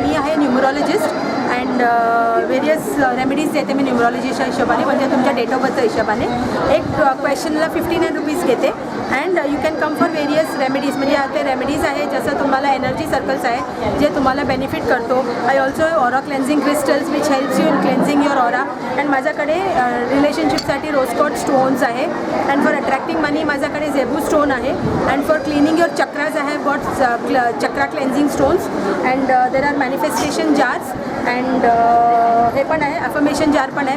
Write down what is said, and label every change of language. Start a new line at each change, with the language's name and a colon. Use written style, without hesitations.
Marathi: मी आहे न्यूमरॉलॉजिस्ट
English: and various remedies
Marathi: देते मी न्यूमरॉलॉजीच्या हिशोबाने, म्हणजे तुमच्या डेट ऑफ बर्थच्या हिशोबाने. एक क्वेश्चनला 59 रुपीज घेते
English: And you can come for various remedies.
Marathi: म्हणजे ते रेमेडीज आहे जसं तुम्हाला एनर्जी सर्कल्स आहे जे तुम्हाला बेनिफिट करतो.
English: I also aura cleansing crystals which helps you in cleansing your aura.
Marathi: And माझ्याकडे रिलेशनशिपसाठी रोजकॉट स्टोन्स आहे.
English: and for attracting money
Marathi: माझ्याकडे झेबू स्टोन आहे.
English: And for cleaning your chakras I have got chakra cleansing stones. And there are manifestation jars and
Marathi: हे पण आहे, affirmation जार पण आहे.